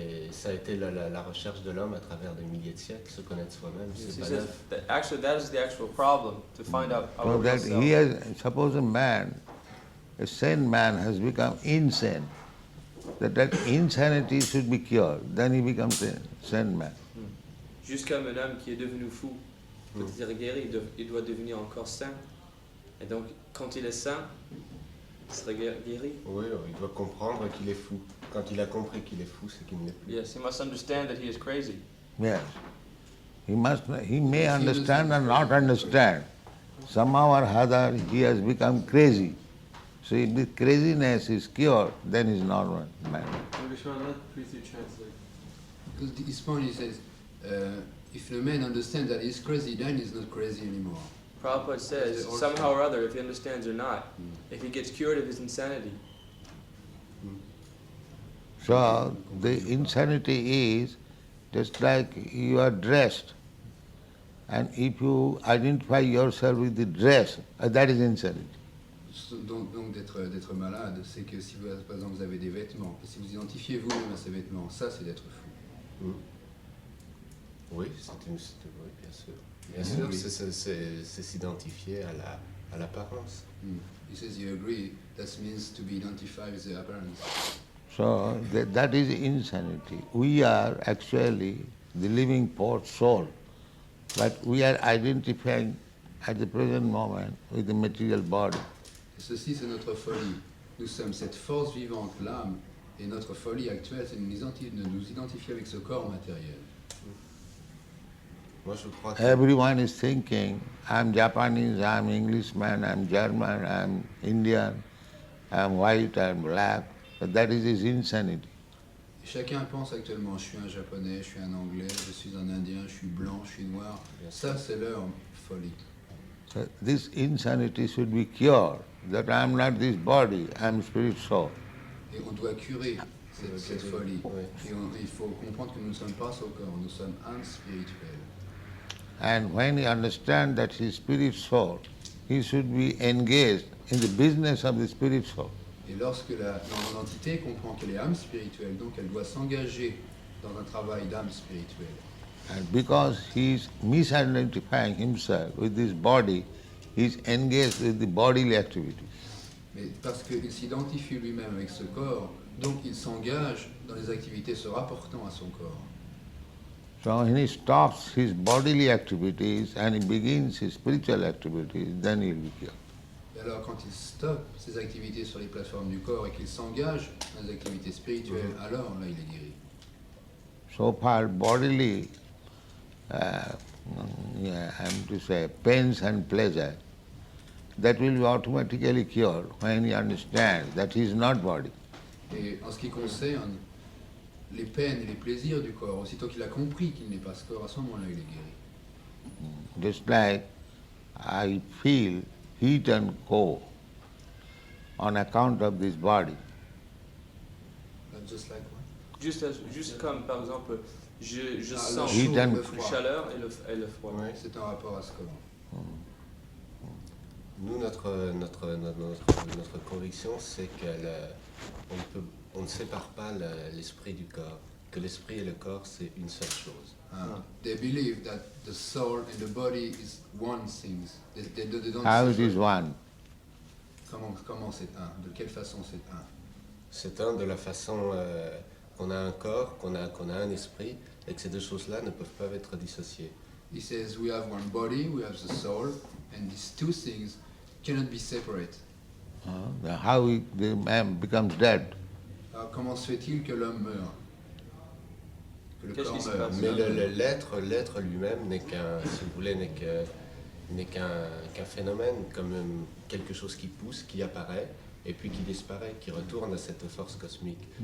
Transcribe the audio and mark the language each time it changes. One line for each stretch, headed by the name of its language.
French: Ça a été la recherche de l'homme à travers des milliers de siècles, se connaître soi-même. C'est pas neuf.
English: Actually, that is the actual problem, to find out our real that self. he has, suppose a sane man has become insane, that insanity should be cured, then he becomes a sane man.
French: Juste comme un homme qui est devenu fou peut être guéri, il doit devenir encore sain. Et donc, quand il est sain, il sera guéri. Oui, il doit comprendre qu'il est fou. Quand il a compris qu'il est fou, c'est qu'il ne l'est plus.
English: Yes, he must understand that he is crazy. Yes. He may understand or not understand. Somehow or other he has become crazy. So if the craziness is cured, then he is normal man. Because his point, he says, if the man understands that he's crazy, then he's not crazy anymore. Prabhupada says, somehow or other, if he understands or not, if he gets cured of his insanity. So the insanity is just like you are dressed, and if you identify yourself with the dress, that is insanity.
French: Donc d'être malade, c'est que si vous, par exemple vous avez des vêtements, et si vous identifiez vous-même à ces vêtements, ça c'est d'être fou. Oui, oui, bien sûr. Bien sûr, c'est s'identifier à l'apparence.
English: He says you agree, that means to be identified with the appearance. So that is insanity. We are actually the living soul, but we are identifying at the present moment with the material body.
French: Ceci, c'est notre folie. Nous sommes cette force vivante, l'âme, et notre folie actuelle, c'est de nous identifier avec ce corps matériel. Moi, je crois que
English: Everyone is thinking, I'm Japanese, I'm Englishman, I'm German, I'm Indian, I'm white, I'm black, but that is his insanity.
French: Et chacun pense actuellement, je suis un japonais, je suis un anglais, je suis un indien, je suis blanc, je suis noir. Ça, c'est leur folie.
English: So this insanity should be cured, that I am not this body, I am spirit soul.
French: Et on doit curer cette folie. Oui. Et il faut comprendre que nous ne sommes pas ce corps, nous sommes âme spirituelle.
English: And when he understands that he is spirit soul, he should be engaged in the business of the spirit soul.
French: Et lorsque l'entité comprend qu'elle est âme spirituelle, donc elle doit s'engager dans un travail d'âme spirituelle.
English: And because he is misidentifying himself with this body, he is engaged with the bodily activities.
French: Mais parce qu'il s'identifie lui-même avec ce corps, donc il s'engage dans les activités se rapportant à son corps.
English: So when he stops his bodily activities and he begins his spiritual activities, then he will be cured.
French: Et alors quand il stoppe ses activités sur les plateformes du corps et qu'il s'engage dans les activités spirituelles, alors là il est guéri.
English: So far bodily, I'm to say, pains and pleasure, that will be automatically cured when he understands that he is not body.
French: Et en ce qui concerne les peines et les plaisirs du corps, aussitôt qu'il a compris qu'il n'est pas ce corps, à ce moment-là il est guéri.
English: Just like I feel heat and cold on account of this body. Just like what?
French: Juste comme par exemple, je sens le
English: Heat
French: chaud,
English: and-
French: le la froid. chaleur et le froid. Ouais. C'est un rapport à ce corps. Nous, notre conviction, c'est qu'on ne sépare pas l'esprit du corps, que l'esprit et le corps, c'est une seule chose.
English: They believe that the soul and the body is one thing. They don't How it is separate. one?
French: Comment c'est un? De quelle façon c'est un? C'est un de la façon qu'on a un corps, qu'on a un esprit, et que ces deux choses-là ne peuvent pas être dissociées.
English: He says we have one body, we have the soul, and these two things cannot be separate. How the man becomes dead?
French: Alors comment se fait-il que l'homme meurt? Que le Qu'est-ce corps qui se meurt? passe? Mais l'être lui-même n'est qu'un, si vous voulez, n'est qu'un phénomène, comme quelque chose qui pousse, qui apparaît, et puis qui disparaît, qui retourne à cette force cosmique.